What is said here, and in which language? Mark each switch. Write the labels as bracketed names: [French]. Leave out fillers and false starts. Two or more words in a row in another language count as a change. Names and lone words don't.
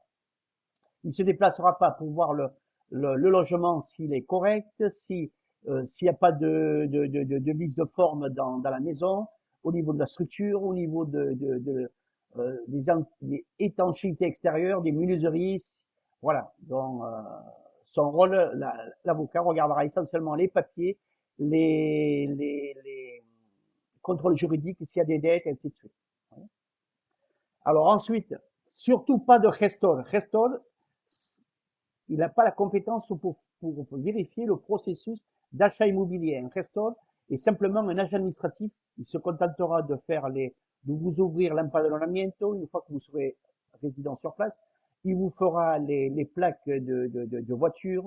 [French] Il se déplacera pas pour voir le logement s'il est correct, si s'il n'y a pas de vice de forme dans la maison, au niveau de la structure, au niveau des étanchéités extérieures, des menuiseries, voilà. Donc son rôle, l'avocat regardera essentiellement les papiers, les contrôles juridiques, s'il y a des dettes, et ainsi de suite. Alors ensuite, surtout pas de gestor. Gestor, il n'a pas la compétence pour vérifier le processus d'achat immobilier. Un gestor est simplement un agent administratif. Il se contentera de de vous ouvrir l'empadronamiento une fois que vous serez résident sur place. Il vous fera les plaques de voiture.